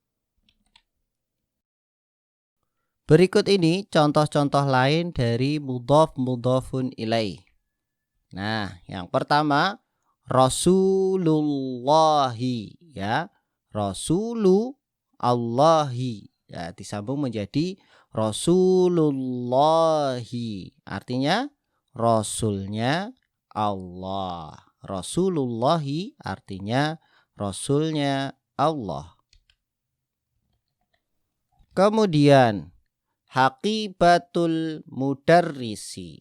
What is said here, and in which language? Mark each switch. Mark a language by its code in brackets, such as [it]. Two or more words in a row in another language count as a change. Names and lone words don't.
[id] Berikut ini contoh-contoh lain dari [ar] mudhaf mudhafun ilaih. [id] Nah, yang pertama Rasulullahi ya. Rasulullahi ya, disambung menjadi Rasulullahi. Artinya Rasulnya Allah. Rasulullahi artinya Rasulnya Allah. Kemudian [ar] haqibatul mudarrisi.